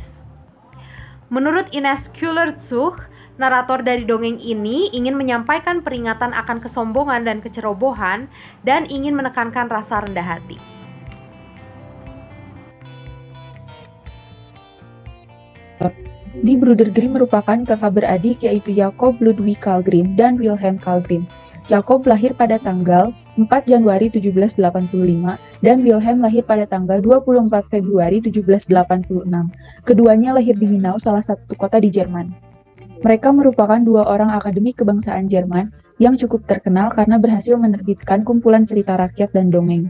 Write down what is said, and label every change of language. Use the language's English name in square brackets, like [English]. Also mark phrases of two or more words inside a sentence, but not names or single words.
[Indonesian] Menurut Ines Kühler-Zuch, narator dari dongeng ini ingin menyampaikan peringatan akan kesombongan dan kecerobohan dan ingin menekankan rasa rendah hati. Die Brüder Grimm merupakan kakak beradik yaitu Jakob Ludwig Karl Grimm dan Wilhelm Karl Grimm. Jakob lahir pada tanggal 4 Januari 1785 dan Wilhelm lahir pada tanggal 24 Februari 1786. Keduanya lahir di Hanau, salah satu kota di Jerman. Mereka merupakan dua orang akademik kebangsaan Jerman yang cukup terkenal karena berhasil menerbitkan kumpulan cerita rakyat dan dongeng.